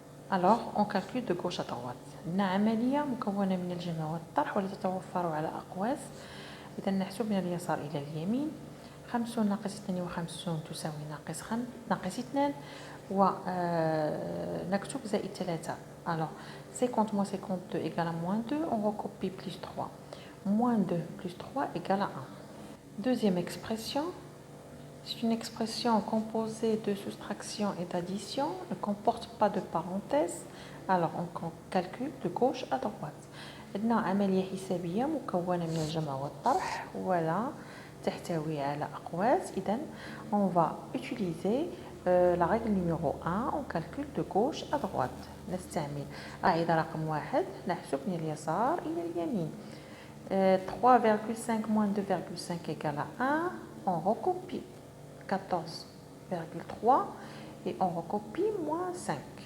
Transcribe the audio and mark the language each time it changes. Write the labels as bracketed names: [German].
[French] Alors, on calcule de gauche à droite. [Arabic] عندنا عملية مكونة من الجمع والطرح ولا تتوفر على أقواس. إذا نحسب من اليسار إلى اليمين. 50 ناقص 52 تساوي ناقص 2 ونكتب زائد 3. [French] Alors, 50 moins 52 égale à moins 2. On recopie plus 3. Moins 2 plus 3 égale à 1. Deuxième expression. C'est une expression composée de soustraction et d'addition, ne comporte pas de parenthèse. Alors on calcule de gauche à droite. [Arabic] عندنا عملية حسابية مكونة من الجمع والطرح ولا تحتوي على أقواس. إذن [French] on va utiliser la règle numéro 1. On calcule de gauche à droite. [Arabic] نستعمل قاعدة رقم 1. نحسب من اليسار إلى اليمين. [French] 3,5 moins 2,5 égale à 1. On recopie 14,3 et on recopie moins 5.